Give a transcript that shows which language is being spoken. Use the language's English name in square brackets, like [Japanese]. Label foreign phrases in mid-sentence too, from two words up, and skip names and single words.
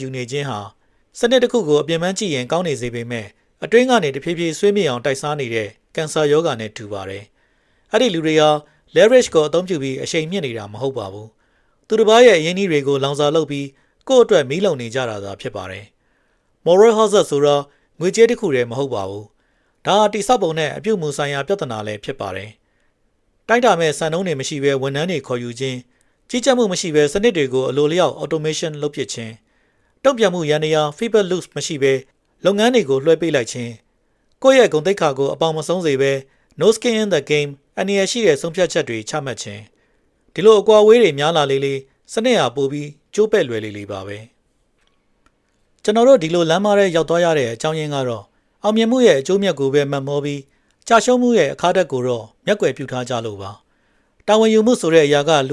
[Burmese] ယူနေခြင်းဟာစနစ်တစ်ခုကိုအပြင်းပန်းကြည့်ရင်ကောင်းနေစေပေမဲ့အတွင်းကနေတဖြည်းဖြည်းဆွေးမြေ့အောင်တိုက်စားနေတဲ့ကင်ဆာရောဂါနဲ့တူပါတယ်အဲ့ဒီလူတွေဟာ leverage ကိုအသုံးပြုပြီးအရှိန်မြင့်နေတာမဟုတ်ပါဘူးသူတစ်ပါးရဲ့အရင်းအနှီးတွေကိုလောင်စာလုပ်ပြီးကိုယ့်အတွက်မီးလုံနေကြတာသာဖြစ်ပါတယ် [English] moral hazard [Burmese] ဆိုတော့ငွေကြေးတစ်ခုတည်းမဟုတ်ပါဘူးဒါဟာတိဆောက်ပုံနဲ့အပြုတ်မှုဆိုင်ရာပြဿနာလည်းဖြစ်ပါတယ်တိုက်တာမဲ့စံ နှုန်းတွေမရှိဘဲဝန်ထမ်းတွေခေါ်ယူခြင်းကြီးကြပ်မှုမရှိဘဲစနစ်တွေကိုအလိုလျောက် automation လုပ်ပစ်ခြင်းတုံ့ပြန်မှုရန်ရာ [English] feedback loop [Burmese] မရှိဘဲလုပ်ငန်းတွေကိုလွှဲပေးလိုက်ခြင်းကိုယ့်ရဲ့ဂုဏ်သိက္ခာကိုအပေါင်မဆုံးစေဘဲ [English] no skin in the game [Burmese] အနေရရှိတဲ့ဆုံးဖြတ်ချက်တွေချမှတ်ခြင်းဒီလိုအကွာအဝေးတွေများလာလေးစ နစ်ဟာပိုပြီးကျိုးပဲ့လွယ်လေးပါပဲကျွန်တော်တို့ဒီလိုလမ်းမထဲရောက်သွားရတဲ့အကြောင်းရင်းကတော့အောင်မြင်မှုရဲ့အကျိုးမြတ်ကိုပဲမှတ်မောပြီးကြာရှုံးမှုရဲ့အခါတက်ကိုတော့မျက်ကွယ်ပြုထားကြလို့ပါတာဝန်ယူမှုဆိုတဲ့အရာကလူ